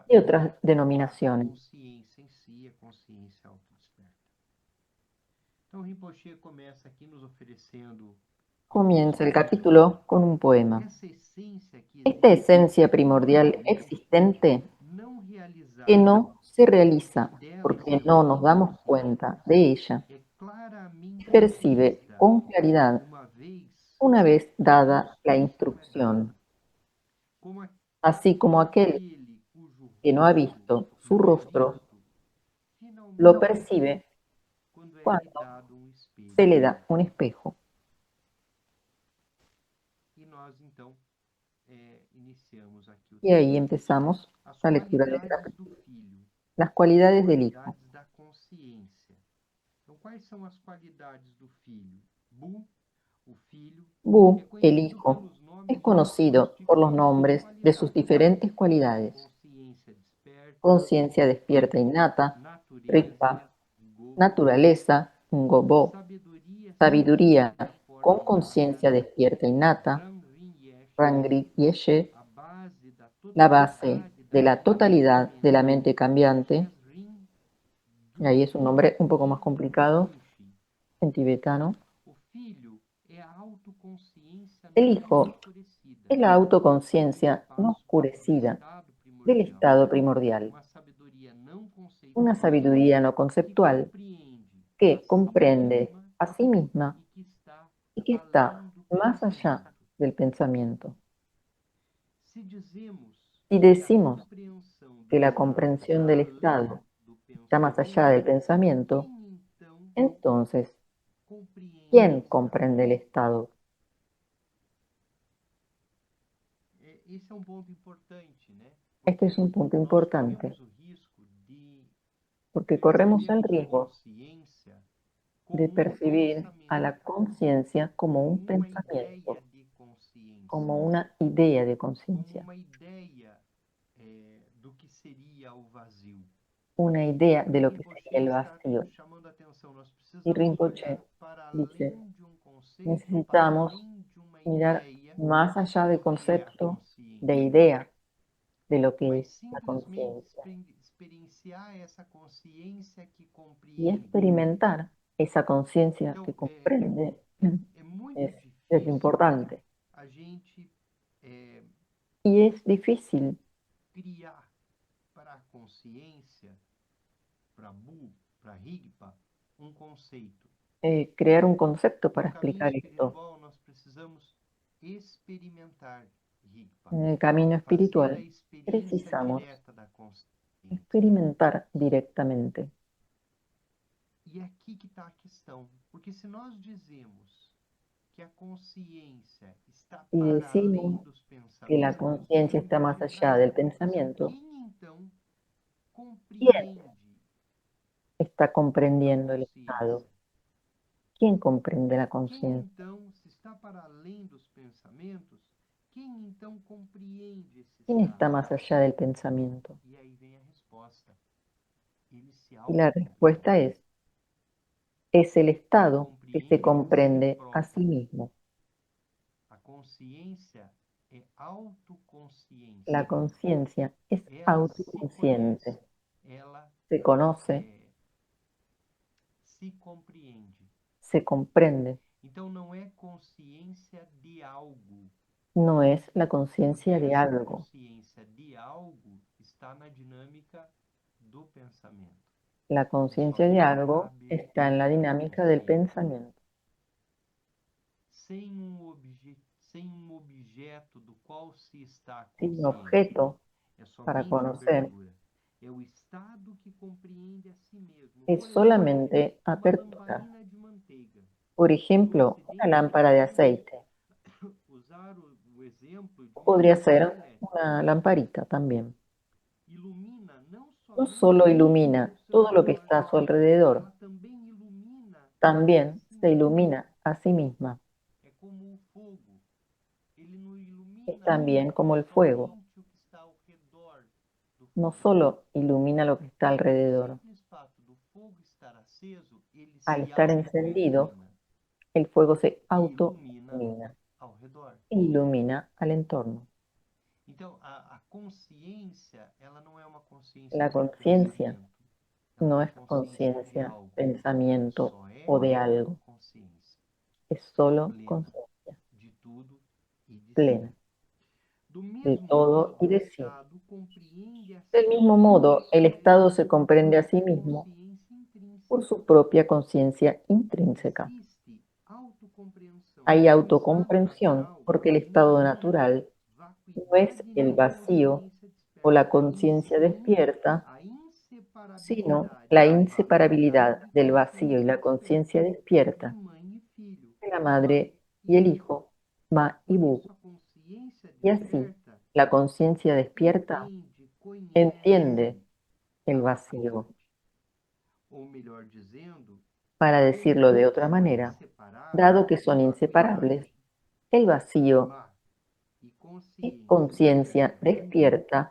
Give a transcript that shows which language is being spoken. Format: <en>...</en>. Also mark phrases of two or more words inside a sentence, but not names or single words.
<es>y otras a denominaciones.</es> <pt>consciência em si, a consciência autodesperta. Então, Rinpoche começa aqui nos oferecendo</pt> <es>Comienza el capítulo con un poema.</es> <pt>essa essência que</pt> <es>Esta existe esencia primordial existente</es> <pt>não que realizada</pt> <es>no se realiza</es> <pt>porque dela</pt> <es>porque no nos damos</es> <pt>estamos</pt> <es>cuenta de ella,</es> <pt>é claramente</pt> <es>percibe</es> <pt>vista</pt> <es>con claridad una vez dada la instrucción,</es> <pt>como</pt> <es>así como aquel</es> <pt>aquele cujo</pt> <es>que no ha</es> <pt>rosto</pt> <es>visto su</es> <pt>não é</pt> <es>rostro</es> <pt>visto, finalmente</pt> <es>lo percibe</es> <pt>quando é lhe</pt> <es>cuando</es> <pt>dado espelho.</pt> <es>se le da un espejo.</es> <pt>E nós, então, iniciamos aqui o</pt> <es>Y ahí</es> <pt>texto.</pt> <es>empezamos</es> <pt>As</pt> <es>la lectura del</es> <pt>qualidades</pt> <es>capítulo.</es> <pt>do filho,</pt> <es>Las cualidades del hijo.</es> <pt>qualidades da consciência. Então, quais são as qualidades do filho? Bu, o filho,</pt> <es>Bu,</es> <pt>é</pt> <es>el</es> <pt>conhecido</pt> <es>hijo,</es> <pt>pelos nomes</pt> <es>es conocido por los nombres de sus diferentes cualidades:</es> <pt>consciência desperta,</pt> <es>conciencia despierta innata,</es> <pt>natureza, Rigpa, go,</pt> <es>naturaleza, Ngobo, sabiduría con</es> <pt>forma</pt> <es>conciencia despierta innata,</es> <pt>Ramrin Yesh,</pt> <es>Rangri Yeshe,</es> <pt>a base da</pt> <es>la base de la</es> <pt>totalidade</pt> <es>totalidad de la mente cambiante.</es> <pt>Rin</pt> <es>Y ahí es un nombre un poco más complicado</es> <pt>Kunshi.</pt> <es>en tibetano.</es> <pt>O filho é a autoconsciência</pt> <es>El</es> <pt>não</pt> <es>hijo</es> <pt>escurecida,</pt> <es>es la autoconciencia no oscurecida del estado primordial,</es> <pt>uma sabedoria não conceitual,</pt> <es>una sabiduría no</es> <pt>que</pt> <es>conceptual</es> <pt>compreende</pt> <es>que</es> <pt>a si</pt> <es>comprende</es> <pt>mesma</pt> <es>a sí misma</es> <pt>e que está</pt> <es>y que está más allá</es> <pt>pensamento.</pt> <es>del pensamiento.</es> <pt>Se dizemos</pt> <es>Si decimos</es> <pt>que a compreensão do</pt> <es>que la</es> <pt>estado</pt> <es>comprensión del</es> <pt>está</pt> <es>estado</es> <pt>além do</pt> <es>está más allá del pensamiento,</es> <pt>quem então</pt> <es>entonces,</es> <pt>compreende</pt> <es>¿quién</es> <pt>o estado?</pt> <es>comprende el estado?</es> <pt>Esse é um ponto importante, né?</pt> <es>Este es un punto</es> <pt>Nós</pt> <es>importante,</es> <pt>corremos o risco de</pt> <es>porque corremos el</es> <pt>percebermos</pt> <es>riesgo</es> <pt>consciência como</pt> <es>de percibir a la</es> <pt>pensamento,</pt> <es>conciencia como un</es> <pt>como uma</pt> <es>pensamiento,</es> <pt>ideia de consciência.</pt> <es>como una idea de</es> <pt>como</pt> <es>conciencia,</es> <pt>uma ideia do que seria o vazio.</pt> <es>una idea de</es> <pt>E</pt> <es>lo que</es> <pt>Rinpoche</pt> <es>sería el</es> <pt>está</pt> <es>vacío.</es> <pt>nos chamando a atenção. Nós</pt> <es>Y</es> <pt>precisamos</pt> <es>Rinpoche</es> <pt>olhar para</pt> <es>dice,</es> <pt>além de um conceito, para</pt> <es>necesitamos</es> <pt>além de uma</pt> <es>mirar</es> <pt>ideia</pt> <es>más allá del</es> <pt>do que é a</pt> <es>concepto, de</es> <pt>consciência,</pt> <es>idea de lo que</es> <pt>mas</pt> <es>es la</es> <pt>simplesmente</pt> <es>conciencia</es> <pt>experienciar essa consciência que</pt> <es>y</es> <pt>compreende.</pt> <es>experimentar esa conciencia</es> <pt>Então,</pt> <es>que comprende</es> <pt>é muito</pt> <es>es</es> <pt>difícil</pt> <es>importante.</es> <pt>a gente</pt> <es>Y es difícil</es> <pt>criar para a consciência, para Bu, para Rigpa, um conceito.</pt> <es>crear un concepto para</es> <pt>No caminho</pt> <es>explicar esto.</es> <pt>espiritual, nós precisamos experimentar Rigpa,</pt> <es>En el camino</es> <pt>fazer a</pt> <es>espiritual</es> <pt>experiência</pt> <es>precisamos</es> <pt>direta da consciência.</pt> <es>experimentar directamente.</es> <pt>E é aqui que está a questão, porque se nós dizemos que a consciência está</pt> <es>Y</es> <pt>para</pt> <es>decimos</es> <pt>além dos</pt> <es>que la</es> <pt>pensamentos,</pt> <es>conciencia está más</es> <pt>vamos</pt> <es>allá</es> <pt>a</pt> <es>del</es> <pt>esta questão.</pt> <es>pensamiento.</es> <pt>Quem então</pt> <es>¿Quién</es> <pt>compreende</pt> <es>está</es> <pt>a</pt> <es>comprendiendo el estado?</es> <pt>consciência?</pt> <es>¿Quién comprende la</es> <pt>Quem</pt> <es>conciencia?</es> <pt>então, se está para além dos pensamentos, quem então compreende esse</pt> <es>¿Quién está</es> <pt>estado?</pt> <es>más allá del pensamiento?</es> <pt>E aí vem a resposta. Ele se</pt> <es>Y la</es> <pt>autocompreende.</pt> <es>respuesta es el estado que se</es> <pt>Compreende</pt> <es>comprende</es> <pt>a</pt> <es>a</es> <pt>si</pt> <es>sí mismo.</es> <pt>A consciência é autoconsciência.</pt> <es>La conciencia es</es> <pt>Ela se</pt> <es>autoconsciente,</es> <pt>conhece, ela</pt> <es>se conoce,</es> <pt>se compreende.</pt> <es>se comprende.</es> <pt>Então não é consciência de algo.</pt> <es>No es la</es> <pt>Porque</pt> <es>conciencia de</es> <pt>essa</pt> <es>algo.</es> <pt>consciência de algo está na dinâmica do pensamento.</pt> <es>La conciencia de algo está en la dinámica del</es> <pt>consciente.</pt> <es>pensamiento.</es> <pt>Sem um objeto do qual se está</pt> <es>Sin</es> <pt>consciente.</pt> <es>objeto</es> <pt>É</pt> <es>para</es> <pt>somente</pt> <es>conocer.</es> <pt>abertura. É o estado que compreende a si mesmo.</pt> <es>Es</es> <pt>Por exemplo,</pt> <es>solamente</es> <pt>uma</pt> <es>apertura.</es> <pt>lamparina de manteiga.</pt> <es>Por ejemplo, una lámpara de aceite.</es> <pt>Usar o exemplo de uma</pt> <es>Podría ser</es> <pt>lamparina elétrica.</pt> <es>una lamparita también.</es> <pt>Ilumina não</pt> <es>No</es> <pt>somente</pt> <es>solo ilumina</es> <pt>ao seu</pt> <es>todo lo que</es> <pt>redor,</pt> <es>está a su alrededor,</es> <pt>ela também ilumina</pt> <es>también</es> <pt>a si</pt> <es>se</es> <pt>mesma.</pt> <es>ilumina a sí misma.</es> <pt>É como o fogo. Ele não ilumina</pt> <es>Es también como el fuego.</es> <pt>somente o que está ao redor do</pt> <es>No</es> <pt>fogo.</pt> <es>solo ilumina lo que está alrededor.</es> <pt>O simples fato do fogo estar aceso, ele</pt> <es>Al</es> <pt>se</pt> <es>estar encendido,</es> <pt>autoilumina</pt> <es>el fuego se</es> <pt>e</pt> <es>autoilumina</es> <pt>ilumina ao redor.</pt> <es>e ilumina al entorno.</es> <pt>Então, a consciência, ela não é uma consciência</pt> <es>La</es> <pt>de</pt> <es>conciencia</es> <pt>pensamento. Ela</pt> <es>no</es> <pt>é</pt> <es>es</es> <pt>uma consciência de</pt> <es>conciencia,</es> <pt>algo.</pt> <es>pensamiento</es> <pt>Só é</pt> <es>o de algo.</es> <pt>consciência</pt> <es>Es solo</es> <pt>plena</pt> <es>conciencia</es> <pt>de tudo e de si.</pt> <es>plena</es> <pt>Do</pt> <es>de</es> <pt>mesmo</pt> <es>todo</es> <pt>modo,</pt> <es>y</es> <pt>o</pt> <es>de sí.</es> <pt>estado compreende a si</pt> <es>Del mismo modo, el estado se comprende a sí mismo</es> <pt>consciência intrínseca.</pt> <es>por su propia conciencia intrínseca.</es> <pt>Existe autocompreensão.</pt> <es>Hay</es> <pt>O estado</pt> <es>autocomprensión</es> <pt>natural</pt> <es>porque el estado</es> <pt>não é</pt> <es>natural no es</es> <pt>vacuidade</pt> <es>el</es> <pt>nem</pt> <es>vacío</es> <pt>consciência</pt> <es>o la</es> <pt>desperta,</pt> <es>conciencia</es> <pt>e sim</pt> <es>despierta,</es> <pt>a</pt> <es>sino</es> <pt>inseparabilidade</pt> <es>la</es> <pt>da</pt> <es>inseparabilidad</es> <pt>vacuidade</pt> <es>del</es> <pt>com a</pt> <es>vacío y la conciencia</es> <pt>de</pt> <es>despierta</es> <pt>mãe e filho,</pt> <es>de la madre y el hijo, Ma y</es> <pt>Por</pt> <es>Bu.</es> <pt>isso a consciência</pt> <es>Y así,</es> <pt>desperta</pt> <es>la conciencia despierta</es> <pt>compreende, conhece</pt> <es>entiende</es> <pt>a</pt> <es>el vacío.</es> <pt>vacuidade. Ou melhor dizendo,</pt> <es>Para decirlo de</es> <pt>como</pt> <es>otra</es> <pt>são</pt> <es>manera,</es> <pt>inseparáveis</pt> <es>dado que son</es> <pt>vacuidade,</pt> <es>inseparables, el vacío</es> <pt>ma e</pt> <es>y conciencia despierta</es>